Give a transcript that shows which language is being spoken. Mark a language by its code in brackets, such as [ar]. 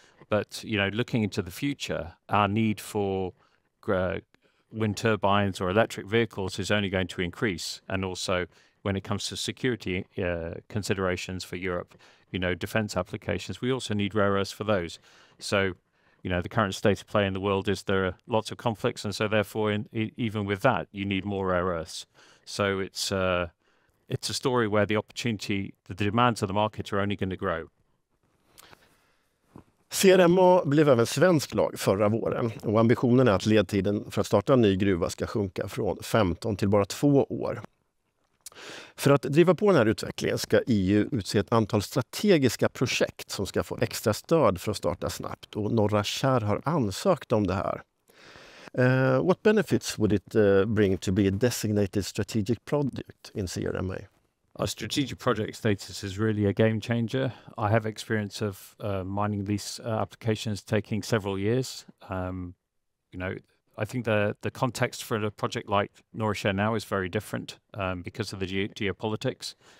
[en] But looking into the future, our need for wind turbines or electric vehicles is only going to increase, and also when it comes to security considerations for Europe, defense applications, we also need rare earths for those. So the current state of play in the world is there are lots of conflicts, and so therefore even with that you need more rare earths. So it's a story where the demands of the market are only going to grow. [sv] CRMA blev även svensk lag förra våren, och ambitionen är att ledtiden för att starta en ny gruva ska sjunka från 15 till bara 2 år. För att driva på den här utvecklingen ska EU utse ett antal strategiska projekt som ska få extra stöd för att starta snabbt, och Norra Kärr har ansökt om det här. [en] What benefits would it bring to be a designated strategic project in CRMA? Our strategic project status is really a game changer. I have experience of mining lease applications taking several years. I think the context for a project like Norra Kärr now is very different because of the geopolitics.